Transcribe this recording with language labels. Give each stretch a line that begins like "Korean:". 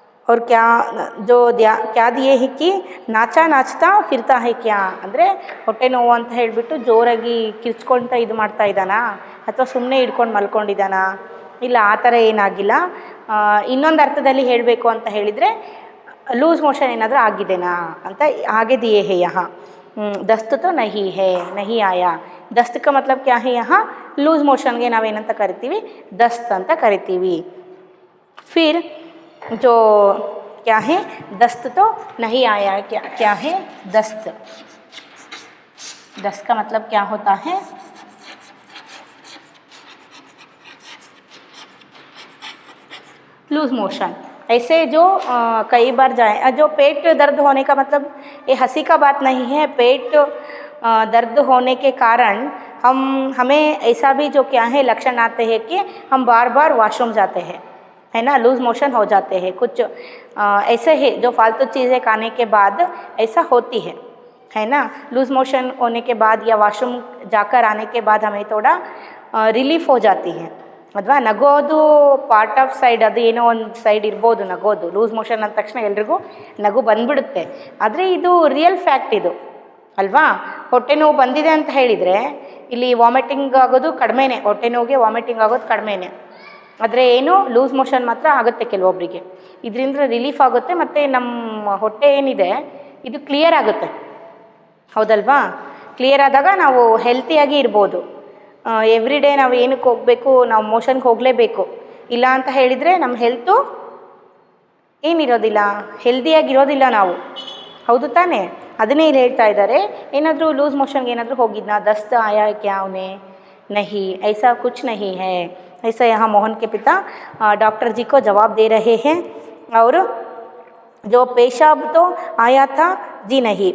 Hindi: और क्या जो क्या दिए है कि ನಾಚ್ತಾ ಫಿರ್ತಾ है क्या
Kannada: ಅಂದರೆ ಹೊಟ್ಟೆ ನೋವು ಅಂತ ಹೇಳಿಬಿಟ್ಟು ಜೋರಾಗಿ ಕಿರ್ಚ್ಕೊಳ್ತಾ ಇದು ಮಾಡ್ತಾ ಇದ್ದಾನಾ, ಅಥವಾ ಸುಮ್ಮನೆ ಹಿಡ್ಕೊಂಡು ಮಲ್ಕೊಂಡಿದ್ದಾನಾ? ಇಲ್ಲ, ಆ ಥರ ಏನಾಗಿಲ್ಲ. ಇನ್ನೊಂದು ಅರ್ಥದಲ್ಲಿ ಹೇಳಬೇಕು ಅಂತ ಹೇಳಿದರೆ लूज़ मोशन ಏನಾದರೂ ಆಗಿದೆನಾ ಅಂತ
Hindi: आगे दिए है यहाँ। दस्त तो नहीं है, नहीं आया। दस्त का मतलब क्या है, यहाँ लूज़ मोशನ್ಗೆ
Kannada: ನಾವೇನಂತ ಕರಿತೀವಿ,
Hindi: दस्त ಅಂತ ಕರಿತೀವಿ। फिर जो क्या है, दस्त तो नहीं आया, क्या है दस्त। दस्त का मतलब क्या होता है, लूज़ मोशन। ऐसे जो कई बार जाए, जो पेट दर्द होने का मतलब ये हंसी का बात नहीं है। पेट दर्द होने के कारण हमें ऐसा भी जो क्या है लक्षण आते हैं कि हम बार बार वॉशरूम जाते हैं, है ना, लूज़ मोशन हो जाते हैं। कुछ ऐसे ही जो फालतू चीज़ें खाने के बाद ऐसा होती है ना। लूज़ मोशन होने के बाद या वॉशरूम जाकर आने के बाद हमें थोड़ा रिलीफ हो जाती है, अथवा
Kannada: ನಗೋದು ಪಾರ್ಟ್ ಆಫ್ ಸೈಡ್, ಅದು ಏನೋ ಒಂದು ಸೈಡ್ ಇರ್ಬೋದು ನಗೋದು। ಲೂಸ್ ಮೋಷನ್ ಅಂದ ತಕ್ಷಣ ಎಲ್ರಿಗೂ ನಗು ಬಂದ್ಬಿಡುತ್ತೆ, ಆದರೆ ಇದು ರಿಯಲ್ ಫ್ಯಾಕ್ಟ್ ಇದು ಅಲ್ವಾ। ಹೊಟ್ಟೆ ನೋವು ಬಂದಿದೆ ಅಂತ ಹೇಳಿದರೆ ಇಲ್ಲಿ ವಾಮಿಟಿಂಗ್ ಆಗೋದು ಕಡಿಮೆನೇ, ಹೊಟ್ಟೆ ನೋವಿಗೆ ವಾಮಿಟಿಂಗ್ ಆಗೋದು ಕಡಿಮೆನೇ, ಆದರೆ ಏನು ಲೂಸ್ ಮೋಷನ್ ಮಾತ್ರ ಆಗುತ್ತೆ ಕೆಲವೊಬ್ಬರಿಗೆ। ಇದರಿಂದ ರಿಲೀಫ್ ಆಗುತ್ತೆ ಮತ್ತು ನಮ್ಮ ಹೊಟ್ಟೆ ಏನಿದೆ ಇದು ಕ್ಲಿಯರ್ ಆಗುತ್ತೆ, ಹೌದಲ್ವಾ। ಕ್ಲಿಯರ್ ಆದಾಗ ನಾವು ಹೆಲ್ತಿಯಾಗಿ ಇರ್ಬೋದು। ಎವ್ರಿ ಡೇ ನಾವು ಏನಕ್ಕೆ ಹೋಗಬೇಕು, ನಾವು ಮೋಷನ್ಗೆ ಹೋಗಲೇಬೇಕು, ಇಲ್ಲ ಅಂತ ಹೇಳಿದರೆ ನಮ್ಮ ಹೆಲ್ತು ಏನಿರೋದಿಲ್ಲ, ಹೆಲ್ದಿಯಾಗಿರೋದಿಲ್ಲ ನಾವು, ಹೌದು ತಾನೇ। ಅದನ್ನೇ ಇಲ್ಲಿ ಹೇಳ್ತಾ ಇದ್ದಾರೆ, ಏನಾದರೂ ಲೂಸ್ ಮೋಷನ್ಗೆ ಏನಾದರೂ ಹೋಗಿದ್ನಾ,
Hindi: दस्त आया क्या उन्हें, नहीं, ऐसा कुछ नहीं है। ऐसा यहाँ मोहन के पिता डॉक्टर जी को जवाब दे रहे हैं। और जो पेशाब तो आया था जी नहीं।